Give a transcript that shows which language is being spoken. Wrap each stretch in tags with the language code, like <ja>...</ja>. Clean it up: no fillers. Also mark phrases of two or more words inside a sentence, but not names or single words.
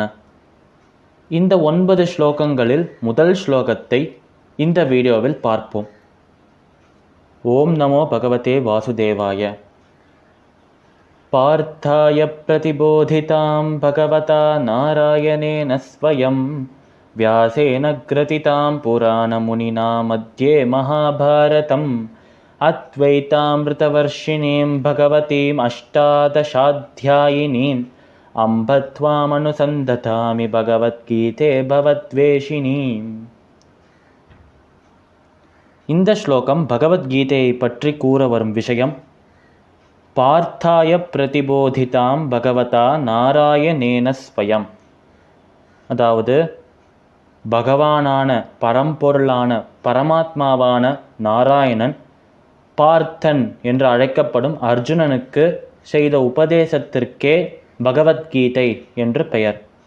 <ta>இந்த 9 ஸ்லோகங்களில் முதல் ஸ்லோகத்தை இந்த வீடியோவில் பார்ப்போம்.</ta> <sa>ॐ नमो भगवते वासुदेवाय. पार्थाय प्रतिबोधितां भगवता नारायणेन स्वयम् व्यासेन ग्रथितां पुराणमुनिना मध्ये महाभारतम् अद्वैतामृतवर्षिणीं भगवतीम् अष्टादशाध्यायिनीम् अम्ब त्वामनुसन्दधामि भगवद्गीते भवद्वेषिणीम्.</sa> <ta>இந்த ஸ்லோகம் பகவத்கீதையை பற்றி கூற வரும் விஷயம்.</ta> <sa>पार्थाय प्रतिबोधितां भगवता नारायणेन स्वयम्,</sa> <ta>அதாவது பகவானான பரம்பொருளான பரமாத்மாவான நாராயணன் பார்த்தன் என்று அழைக்கப்படும் அர்ஜுனனுக்கு செய்த உபதேசத்திற்கே பகவத்கீதை என்று பெயர்.</ta>